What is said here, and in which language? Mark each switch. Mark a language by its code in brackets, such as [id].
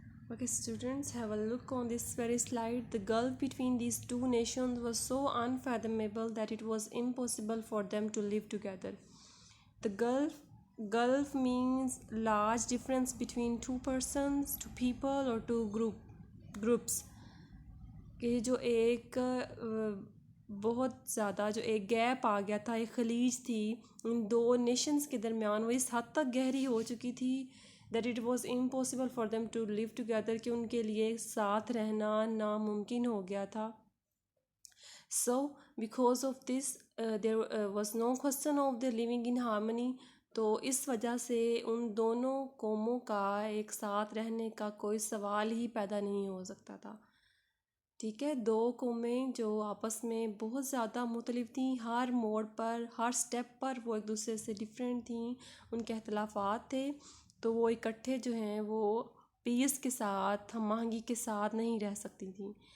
[en] Okay students, have a look on this very slide. The gulf between these two nations was so unfathomable that it was impossible for them to live together. The gulf means large difference between two persons, two people or two groups. [ur] کہ جو ایک بہت زیادہ جو ایک gap آ گیا تھا، ایک خلیج تھی ان دو نیشنز کے درمیان، وہ اس حد تک گہری ہو چکی تھی [en] that it was impossible for them to live together, [ur] کہ ان کے لیے ساتھ رہنا ناممکن ہو گیا تھا. [en] So because of this there was no question of the living in harmony. [ur] تو اس وجہ سے ان دونوں قوموں کا ایک ساتھ رہنے کا کوئی سوال ہی پیدا نہیں ہو سکتا تھا. ٹھیک ہے، دو قومیں جو آپس میں بہت زیادہ مختلف تھیں، ہر موڑ پر ہر سٹیپ پر وہ ایک دوسرے سے ڈیفرینٹ تھیں، ان کے اختلافات تھے، تو وہ اکٹھے جو ہیں وہ پیس کے ساتھ، ہم آہنگی کے ساتھ نہیں رہ سکتی تھیں.